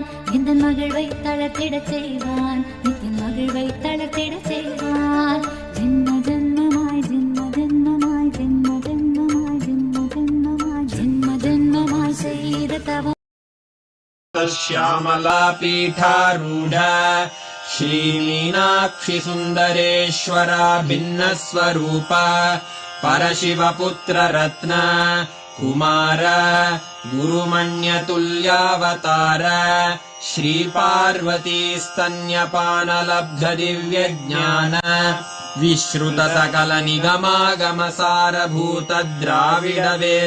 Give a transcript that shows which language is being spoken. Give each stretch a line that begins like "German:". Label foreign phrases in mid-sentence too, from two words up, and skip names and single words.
Tamil: எந்தன் மகிழ்வை தளர்த்திடச் செய்வான். நித்தின் மகிழ்வை தளர்த்திடச் செய்வான். ஜென்ம ஜென்மமாய் செய்த தவம்
Sanskrit: श्यामला पीठारूढ श्रीमीनाक्षि सुन्दरेश्वरा भिन्नस्वरूप परशिवपुत्र रत्न कुमार गुरुमण्यतुल्यावतार श्रीपार्वती स्तन्यपानलब्ध दिव्यज्ञान विश्रुत सकल निगमागमसारभूत द्राविड वेद